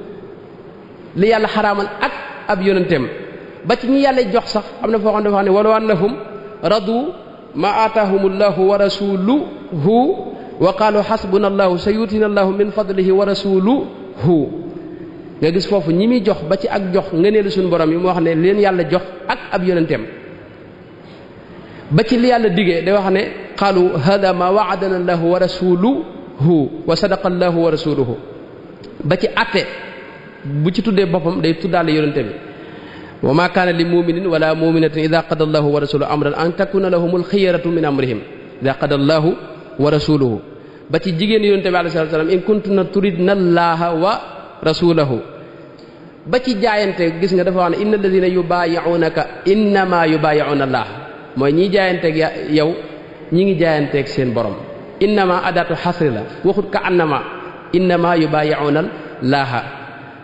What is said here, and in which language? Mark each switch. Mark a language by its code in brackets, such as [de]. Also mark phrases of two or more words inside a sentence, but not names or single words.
[wo] li yàlla xaraamal ak ab yonenteem ba ci ñi yàlla jox sax am na foo xam ne dafa wax ne [ar] ولو أنهم رضوا ما آتاهم الله ورسوله وقالوا حسبنا الله سيؤتينا الله من فضله ورسوله [wo] nga gis foofu ñi muy jox ba ci ak jox ngëneelu suñu borom yi mu wax ne leen yàlla jox ak ab yonenteem ba ci li yàlla digee day wax ne [ar] قالوا هذا ما وعدنا الله ورسوله وصدق الله ورسوله [wo] wa sadaqa allahu wa rasuluhu ba ci atte bu ci tuddee boppam day tuddaale yonente bi [ar] وما كان لمؤمن ولا مؤمنة إذا قضى الله ورسوله أمرا أن تكون لهم الخيرة من أمرهم إذا قضى الله ورسوله [wo] ba ci jigéen yonente bi [ar] عليه السلام إن كنتن تردن الله ورسوله [wo] ba ci jaayante gis nga dafa wax ne [ar] إن الذين يبايعونك إنما يبايعون الله [wo] mooy ñi jaayanteeg yow ñi ngi jaayanteeg seen borom [ar] إنما أداة حصر [wo] la waxut ka annama [ar] إنما يبايعون الله